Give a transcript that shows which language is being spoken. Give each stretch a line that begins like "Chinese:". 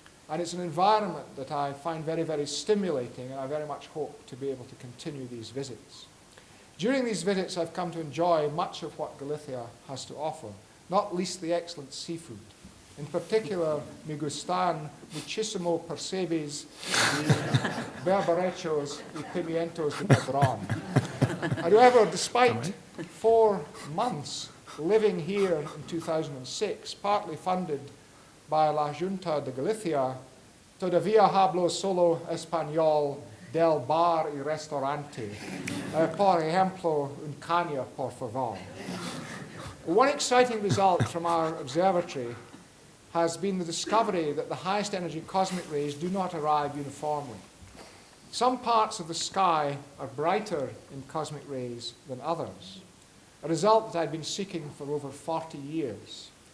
English: And it's an environment that I find very, very stimulating, and I very much hope to be able to continue these visits. During these visits, I've come to enjoy much of what Galicia has to offer, not least the excellent seafood. In particular,
Spanish: me gustan muchísimo percebes y berberechos y pimientos de Padrón.
English: However, despite 4 months living here in 2006, partly funded by La Junta de Galicia,
Spanish: todavía hablo solo español del bar y restaurante. Por ejemplo, un caña, por favor.
English: One exciting result from our observatory has been the discovery that the highest energy cosmic rays do not arrive uniformly. Some parts of the sky are brighter in cosmic rays than others, a result that I'd been seeking for over 40 years.